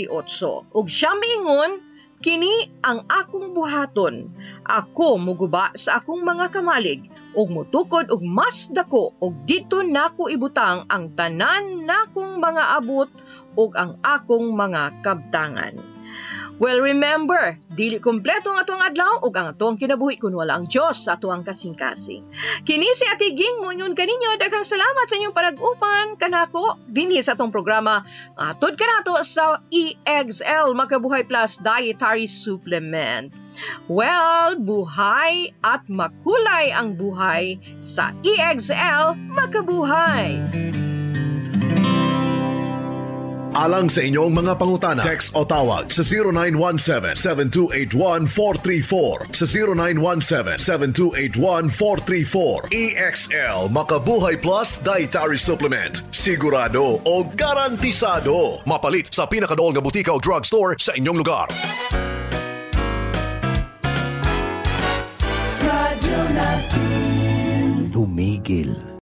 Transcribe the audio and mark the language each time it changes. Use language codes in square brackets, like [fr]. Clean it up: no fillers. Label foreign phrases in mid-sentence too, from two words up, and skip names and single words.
[ceb] Ug siya miingon, kini ang akong buhaton. Ako muguba sa akong mga kamalig, ug mutukod og mas dako, ug dito nako ibutang ang tanan nakong mga abot ug ang akong mga kabtangan. [en] Well, remember, [ceb] dili kompleto ang atuang adlaw ug ang atuang kinabuhi kun wala ang Dios sa atuang kasing-kasing. Kini si Ate Ging mo ingon kaninyo, daghang salamat sa inyong panag-upan kanako dinhi sa atong programa. Atod kanato sa EXL Makabuhay Plus Dietary Supplement. [en] Well, [tl] buhay at makulay ang buhay sa EXL Makabuhay. [ceb] Alang sa inyong mga pangutana, text o tawag sa 0917-7281-434 sa 0917-7281-434. EXL Makabuhay Plus Dietary Supplement. Sigurado o garantisado. Mapalit sa pinakadool nga butika o drugstore sa inyong lugar. [tl] Radyo natin. Tumigil